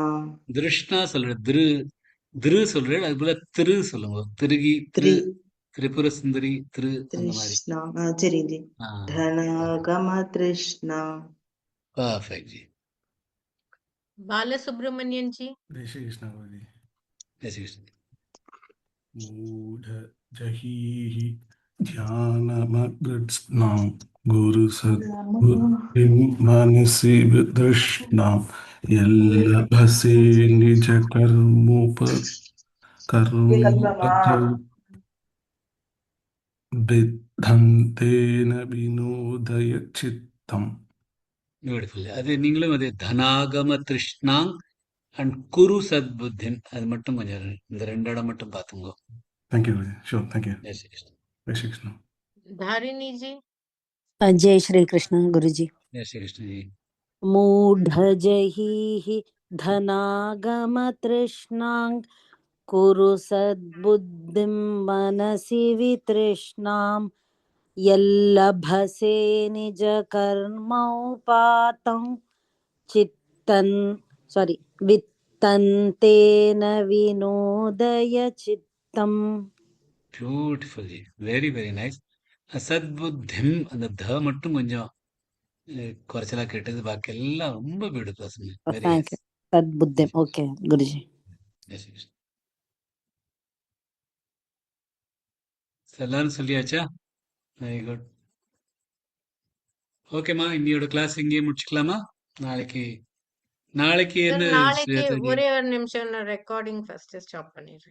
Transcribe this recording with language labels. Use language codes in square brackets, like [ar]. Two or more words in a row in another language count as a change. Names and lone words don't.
[ta] திருஷ்ணா சொல்ற திரு சொல்றேன். அது போல திரு சொல்லுங்க. திருகி திரு திரிபுர சுந்தரி திரு அந்த மாதிரி. சரி ஜி. [sa] धनागम तृष्णा. [ta] பர்ஃபெக்ட் ஜி. பாலசுப்ரமணியன் ஜி. [hi] जय श्री कृष्ण गुरुजी। जय श्री कृष्ण। [sa] मूढ़ जहीहि ध्यानमग्रत्स्नां गुरु सद्बुद्धिं मनसि विदृष्णां यल्लभसे निज कर्मोपतौ विद्धन्तेन विनोदय चित्तम्. [ta] பியூட்டிஃபுல். அது நீங்களும் அது [sa] धनागम तृष्णां [ta] அண்ட் [sa] कुरु सद्बुद्धिं [ta] அது மட்டும் கொஞ்சம் இந்த ரெண்டு இடம் மட்டும் பார்த்துங்க. [en] Thank you sure. Thank you. [hi] जय श्री कृष्ण. जय श्री कृष्ण। [ta] தாரிணி ஜி. [hi] जय श्री कृष्ण गुरुजी। जय श्री कृष्ण जी। [sa] मूढ़ जहीहि धनागम तृष्णां कुरु सद्बुद्धिं मनसि वितृष्णां यल्लभसे निज कर्मोपातं वित्तन्तेन विनोदय चित्तम्. [en] Beautiful ji. Very very nice. [ta] சத்புத்திம் அந்த த மட்டும் கொஞ்சம் குறைச்சலா கேட்டது. பாக்கி எல்லாம் ரொம்ப பியூட்டிஃபுல்லா சொன்னீங்க. [en] Very nice. [hi] सद्बुद्धिम. ओके गुरुजी। जय श्री कृष्ण. [ta] எல்லாரும் சொல்லியாச்சா? [en] Very good. [ta] ஓகேம்மா, இன்னையோட கிளாஸ் இங்கேயே முடிச்சுக்கலாமா? நாளைக்கு நாளைக்கு என்ன ஒரே ஒரு நிமிஷம் [en] recording first stop [ta] பண்ணிடுறேன் சார்.